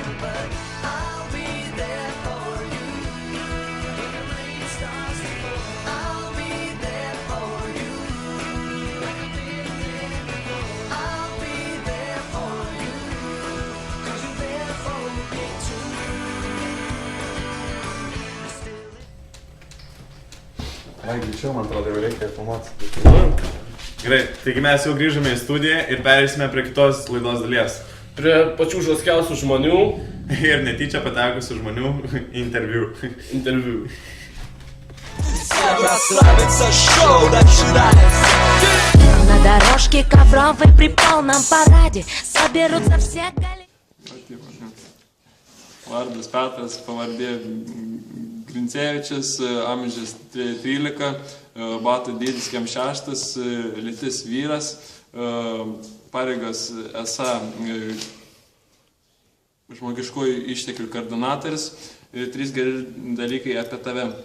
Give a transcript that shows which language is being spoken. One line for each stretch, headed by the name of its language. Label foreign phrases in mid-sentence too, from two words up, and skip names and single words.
English: But I'll be there for you. When the rain starts to fall, I'll be there for you. Like I've been there before. I'll be there for you. 'Cause you're there for me too.
Lithuanian: Ai, greičiau, man atrodo, jau reikia filmuoti. Gerai, taigi mes jau grįžome į studiją ir perėsime prie kitos laidos dalies. Prie pačių žaskiausių žmonių Ir netyčia patekusių žmonių interviu. interviu.
Russian: Всем расслабиться, шоу начинается. На дорожке ковровой при полном параде соберутся все
Lithuanian: Vardas Petras, pavardė Grincevičius, amžius 13, batų dydis kem 6, lytis vyras, pareigas esą žmogiškųjų išteklių koordinatorius ir 3 geri dalykai apie tave.